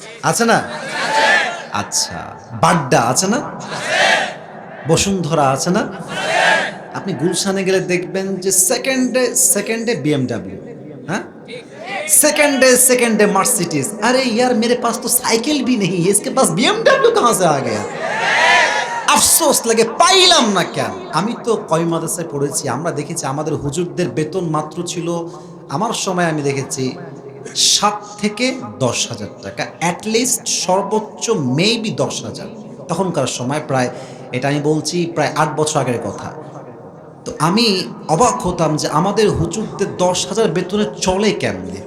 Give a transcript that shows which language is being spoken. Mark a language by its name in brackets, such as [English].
[Bangla] আছে না? আচ্ছা, বাড্ডা আছে না? বসুন্ধরা আছে না? আপনি গুলশানে গেলে দেখবেন যে সেকেন্ডে BMW, [Hindi] हाँ सेकंडे मर्सिडीज। अरे यार मेरे पास तो साइकिल भी नहीं है, इसके पास BMW कहाँ से आ गया? [Bangla] আফসোস লাগে, পাইলাম না কেন। আমি তো কয় মাদ্রাসায় পড়েছি, আমরা দেখেছি আমাদের হুজুরদের বেতন মাত্র ছিল, আমার সময় আমি দেখেছি 7 থেকে 10,000 টাকা, অ্যাটলিস্ট সর্বোচ্চ মেবি 10,000 তখনকার সময়। প্রায়, এটা আমি বলছি প্রায় 8 বছর আগের কথা। তো আমি অবাক হতাম যে আমাদের হুজুরদের 10,000 বেতনে চলে কেমনে।